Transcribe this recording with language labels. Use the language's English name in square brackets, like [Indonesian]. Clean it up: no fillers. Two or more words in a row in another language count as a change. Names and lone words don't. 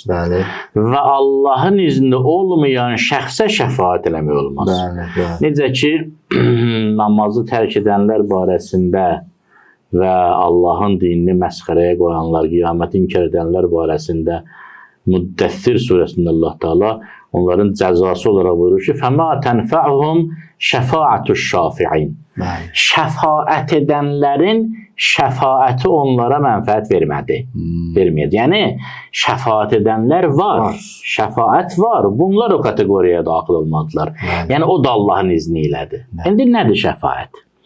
[Azerbaijani] Və Allahın izni olmayan şəxsə şəfaət eləmək olmaz. Necə ki, namazı tərk edənlər barəsində və Allahın dinini məsxərəyə qoyanlar, qiyaməti inkar edənlər barəsində Müddəssir surəsində Allah Teala onların cəzası olaraq buyurur ki, [Arabic] فَمَا تَنْفَعُهُمْ شَفَاعَةُ الشَّافِعِينَ [Azerbaijani] Şəfaət edənlərin şəfaəti onlara mənfəət verməyəcək. Yəni, şəfaət edənlər var, şəfaət var. Bunlar o kateqoriyaya daxil olmadılar. Yəni, o da Allahın izni ilədir. İndi nədir şəfaət?